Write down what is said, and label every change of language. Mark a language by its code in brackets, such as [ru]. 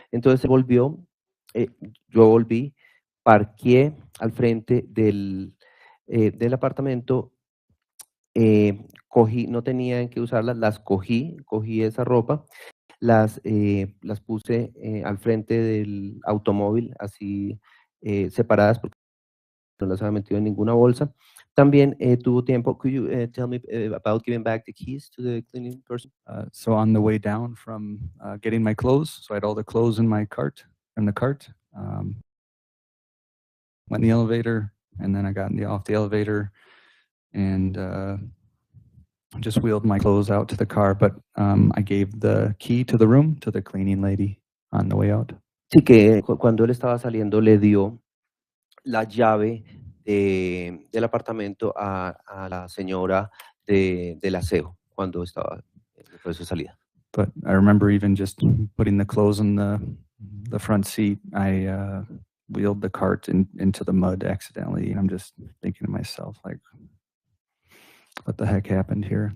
[es] Entonces volvió, yo volví, parqué al frente del apartamento, cogí, no tenía en qué usarlas, las cogí esa ropa, las puse al frente del automóvil, así separadas, porque no las había metido en ninguna bolsa. También tuvo tiempo. [en] Could you tell me about giving back the keys to the cleaning person? So on the way down from getting my clothes, so I had all the clothes in my cart, went in the elevator, and then I got off the elevator and just wheeled my clothes out to the car, but I gave the key to the room to the cleaning lady on the way out. [es] Sí, que cuando él estaba saliendo le dio la llave del apartamento a la señora del aseo cuando estaba en el proceso de salida. [en] But I remember even just putting the clothes in the front seat, I wheeled the cart into the mud accidentally, and I'm just thinking to myself, like, what the heck happened here?